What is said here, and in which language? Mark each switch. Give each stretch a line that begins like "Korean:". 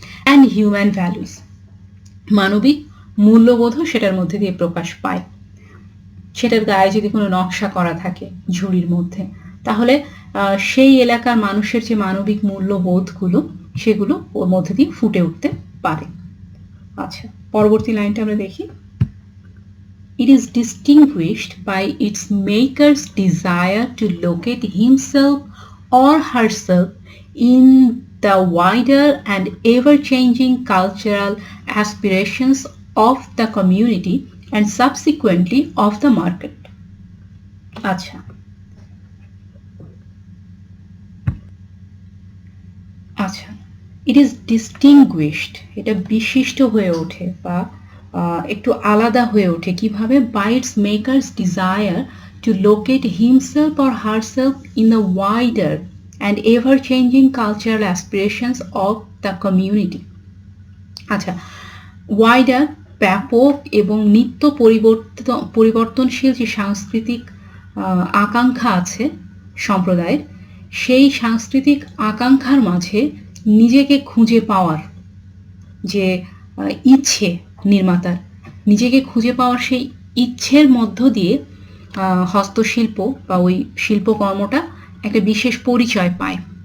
English: and human values,
Bangla: মানবিক মূল্যবোধও সেটার মধ্যে দিয়ে প্রকাশ পায়। সেটার গায়ে যদি কোনো নকশা করা থাকে ঝুড়ির মধ্যে, তাহলে সেই এলাকার মানুষের যে মানবিক মূল্যবোধগুলো, সেগুলো ওর মধ্যে দিয়ে ফুটে উঠতে পারে। আচ্ছা, পরবর্তী লাইনটা আমরা দেখি।
English: It is distinguished by its maker's desire to locate himself or herself in the wider and ever-changing cultural aspirations of the community and subsequently of the market.
Bangla: আচ্ছা, আচ্ছা,
English: it is distinguished,
Bangla: এটা বিশিষ্ট হয়ে ওঠে বা একটু আলাদা হয়ে ওঠে কিভাবে?
English: by its maker's desire to locate himself or herself in the wider and ever-changing cultural aspirations of the community.
Bangla: আচ্ছা, wider ব্যাপক এবং নিত্য পরিবর্তনশীল যে সাংস্কৃতিক আকাঙ্ক্ষা আছে সম্প্রদায়ের, সেই সাংস্কৃতিক আকাঙ্ক্ষার মাঝে নিজেকে খুঁজে পাওয়ার যে ইচ্ছে নির্মাতার, নিজেকে খুঁজে পাওয়ার সেই ইচ্ছের মধ্য দিয়ে হস্তশিল্প বা ওই শিল্পকর্মটা একটা বিশেষ পরিচয় পায়।